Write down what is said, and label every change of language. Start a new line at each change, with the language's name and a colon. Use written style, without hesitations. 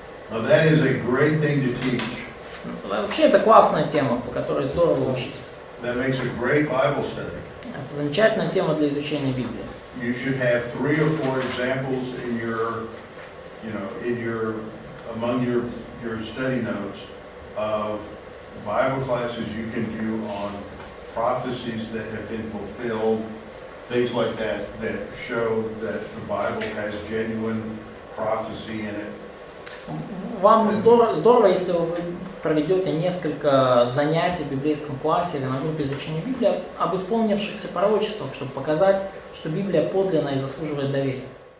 English: Now that is a great thing to teach.
Russian: Вообще это классная тема, по которой здорово учить.
English: That makes a great Bible study.
Russian: Это замечательная тема для изучения Библии.
English: You should have 3 or 4 examples in your, among your study notes of Bible classes you can do on prophecies that have been fulfilled, things like that, that show that the Bible has genuine prophecy in it.
Russian: Вам здорово, если вы проведете несколько занятий в библейском классе или на группе изучения Библии об исполнившихся пророчествах, чтобы показать, что Библия подлинна и заслуживает доверия.